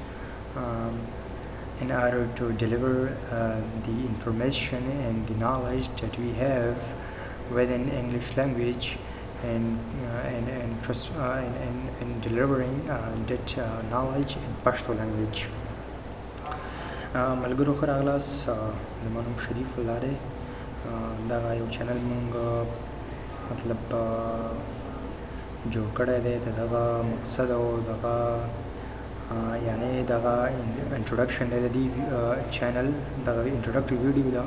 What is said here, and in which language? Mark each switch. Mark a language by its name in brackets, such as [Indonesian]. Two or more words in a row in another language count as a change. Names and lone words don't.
[English] in order to deliver the information and the knowledge that we have within English language, and delivering that knowledge in Pashto language. [Pashto] ملګرو ښه راغلاست. زما نوم شریف الله دی. دغه یو چینل مونږ مطلب جوړ کړی دی. د دغه مقصد او دغه یعنی دغه انټروډکشن دی د دې چینل، دغه [English] introductory video [Pashto] ده.